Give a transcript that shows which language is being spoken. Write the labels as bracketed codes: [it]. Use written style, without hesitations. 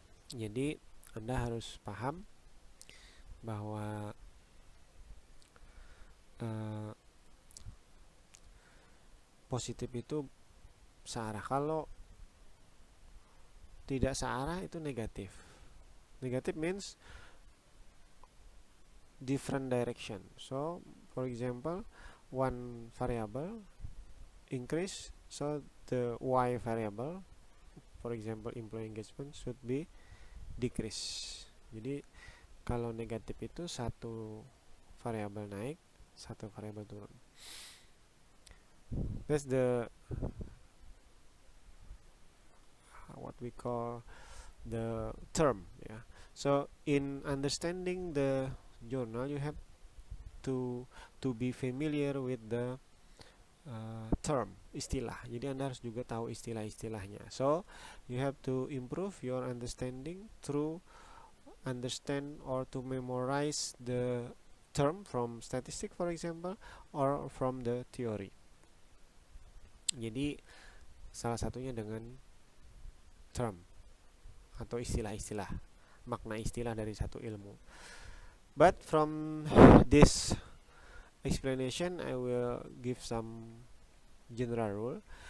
[id] Jadi Anda harus paham bahwa positif itu searah. Kalau tidak searah itu negatif. [en] Negatif means different direction. So for example, one variable increase, so the y variable, for example employee engagement, should be decrease. [id] Jadi kalau negatif itu satu variabel naik, satu variabel turun. [en] That's the what we call the term, yeah. So in understanding the journal, you have to be familiar with the term, istilah. [id] Jadi Anda harus juga tahu istilah-istilahnya. [en] So you have to improve your understanding through understand or to memorize the term from statistic, for example, or from the theory. [id] Jadi salah satunya dengan term atau istilah-istilah, makna istilah dari satu ilmu. [en] But from this explanation I will give some general rule.